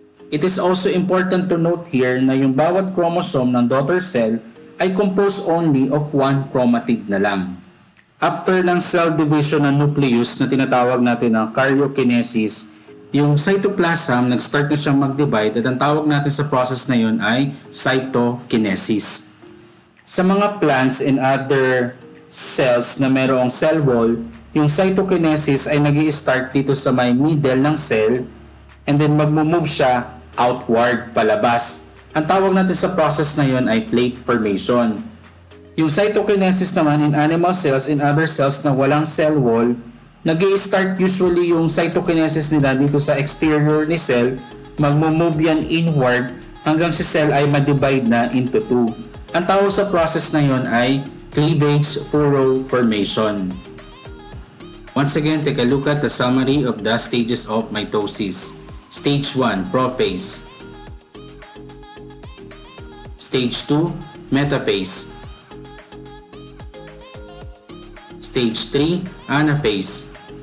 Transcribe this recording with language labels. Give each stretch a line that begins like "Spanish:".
English: It is also important to note here
Filipino: na yung bawat
English: chromosome ng daughter cell ay composed only of one chromatid
Filipino: na lang. After ng cell division ng nucleus na tinatawag natin ng karyokinesis, yung cytoplasm nag-start na siyang mag-divide at ang tawag natin sa process na yun ay cytokinesis. Sa mga plants and other cells na mayroong cell wall, yung cytokinesis ay nag-i-start dito sa may middle ng cell and then mag-move siya outward, palabas. Ang tawag natin sa process na yun ay plate formation. Yung cytokinesis naman in animal cells and other cells na walang cell wall, nag-i-start usually yung cytokinesis nila dito sa exterior ni cell, mag-move yan inward hanggang si cell ay ma-divide na into two. Ang tawag sa process na yun ay cleavage furrow formation.
English: Once again, take a look at the summary of the stages of mitosis. Stage 1, prophase. Stage 2, metaphase. Stage 3, anaphase.